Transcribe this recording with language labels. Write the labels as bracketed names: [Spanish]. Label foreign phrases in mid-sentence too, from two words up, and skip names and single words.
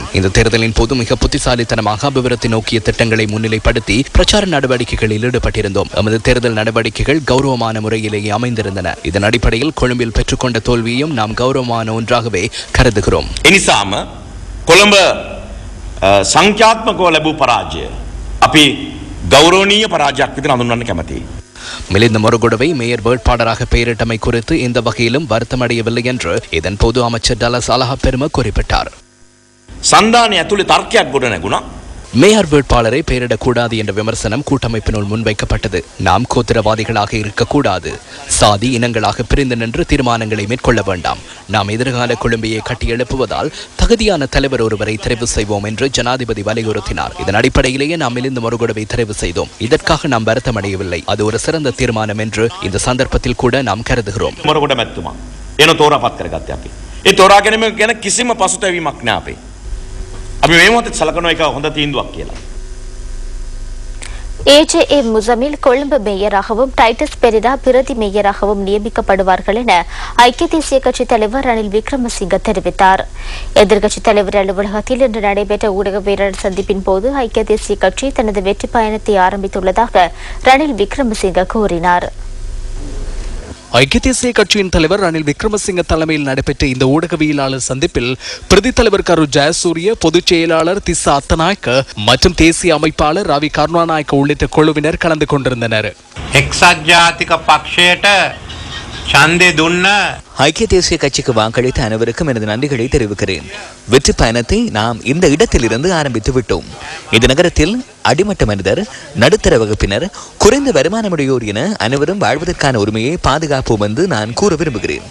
[Tamil] இந்த தேர்தலின் போது மிக புத்திசாலித்தனமாக அபிவிருத்தி நோக்கிய திட்டங்களை முன்னிலைப்படுத்தி பிரச்சார நடவடிக்கைகளில் ஈடுபட்டிருந்தோம். எமது தேர்தல் நடவடிக்கைகள் கௌரவமான முறையிலேயே அமைந்திருந்தன. இதன் அடிப்படையில் கொழும்பில் பெற்றுக்கொண்ட தோல்வியையும் நாம் கௌரவமான ஒன்றாகவே கருதுகிறோம். [Sinhala] கொழும்பு සංඛ්‍යාත්මකව ලැබූ පරාජය අපි ගෞරවනීය පරාජයක් විදිහට හඳුන්වන්න කැමතියි. [Tamil] மிலிந்த மொரகுடவை மேயர் வேட்பாளராக பெயரிட்டமை குறித்து இந்த வகையிலும் வருத்தமடையவில்லை என்று இதன் பொது அமைச்சர் டலஸ் அலஹப்பெரும குறிப்பிட்டார். [Sinhala] சந்தானி ඇතුලේ තර්කයක් ගොඩ නැගුණා. [Tamil] மேயர் வேட்பாளரை பெயரிடக்கூடாது என்ற விமர்சனம் கூட்டமைப்பினுள் முன்வைக்கப்பட்டது. நாம் கோத்திரவாதிகளாக இருக்கக்கூடாது. சாதி இனங்களாக பிரிந்து நின்று தீர்மானங்களை மேற்கொள்ள வேண்டாம். நாம் எதிர்கால கொழும்பையை கட்டியெழுப்புவதால் தகுதியான தலைவர் ஒருவரை தெரிவு செய்வோம் என்று ஜனாதிபதி வலியுறுத்தினார். இதன் அடிப்படையிலேயே நாம் மிலிந்த மொரகுடவை தெரிவு செய்தோம். இதற்காக நாம் வருத்தமடையவில்லை. அது ஒரு சிறந்த தீர்மானம் என்று இந்த சந்தர்ப்பத்தில் கூட நாம் கருதுகிறோம். [Sinhala] මොරගොඩ මැතිතුමා එන තෝරාපත් කරගත්තේ අපි. ඒ තෝරා ගැනීම ගැන කිසිම පසුතැවීමක් නැහැ අපේ. අපි මේ මොහොතේ සලකනවා එක හොඳ තීන්දුවක් කියලා. [Tamil] AJA முசமில் கொழும்பு மேயராகவும் டைட்டஸ் பெரிரா பிரதி மேயராகவும் நியமிக்கப்படுவார்கள் என ஐக்கிய தேசிய கட்சி தலைவர் ரணில் விக்ரமசிங்க தெரிவித்தார். எதிர்க்கட்சித் தலைவர் அலுவலகத்தில் இன்று நடைபெற்ற ஊடகவியலாளர் சந்திப்பின் போது ஐக்கிய தேசிய கட்சி தனது வெற்றி பயணத்தை ஆரம்பித்துள்ளதாக ரணில் விக்ரமசிங்க கூறினார். ஐக்கிய தேசிய கட்சியின் தலைவர் ரணில் விக்ரமசிங்க தலைமையில் நடைபெற்ற இந்த ஊடகவியலாளர் சந்திப்பில் பிரதி தலைவர் கரு ஜெயசூரிய, பொதுச் செயலாளர் திஸ்ஸா அத்தநாயக்க மற்றும் தேசிய அமைப்பாளர் ரவி கருணாநாயக்க உள்ளிட்ட குழுவினர் கலந்து கொண்டிருந்தனர். [Sinhala] එක්සත් ජාතික පක්ෂයට ඡන්දේ දුන්න [Tamil] ஐக்கிய தேசிய கட்சிக்கு வாக்களித்த அனைவருக்கும் எனது நன்றிகளை தெரிவிக்கிறேன். வெற்றி பயணத்தை நாம் இந்த இடத்திலிருந்து ஆரம்பித்து விட்டோம். இந்த நகரத்தில் அடிமட்ட மனிதர், நடுத்தர வகுப்பினர், குறைந்த வருமானமுடையோர் என அனைவரும் வாழ்வதற்கான உரிமையை பாதுகாப்போம் என்று நான் கூற விரும்புகிறேன்.